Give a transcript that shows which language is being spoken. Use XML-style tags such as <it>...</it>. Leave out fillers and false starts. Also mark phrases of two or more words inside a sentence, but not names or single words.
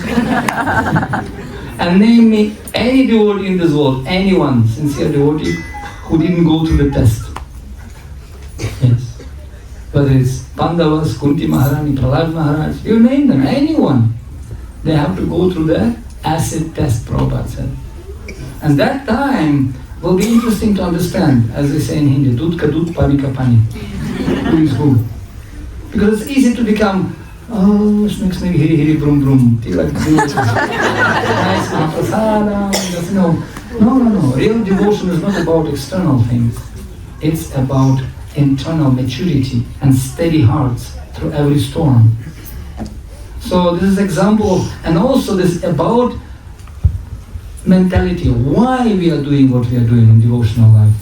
<en>And name me any devotee in this world, anyone, sincere devotee, who didn't go through the test. Yes. Whether it's Pandavas, Kunti Maharani, Prahlad Maharaj, you name them, anyone. They have to go through the acid test, Prabhupada said. And that time will be interesting to understand, as they say in Hindi,</en> <hi>दूध का दूध, पानी का पानी.</hi> <en>Who is who? Because it's easy to become, oh, next maybe hiri hiri brum brum. Nice prasadam. No. Real devotion is not about external things. It's about internal maturity and steady hearts through every storm. So this is example of, and also this about mentality, why we are doing what we are doing in devotional life.</en>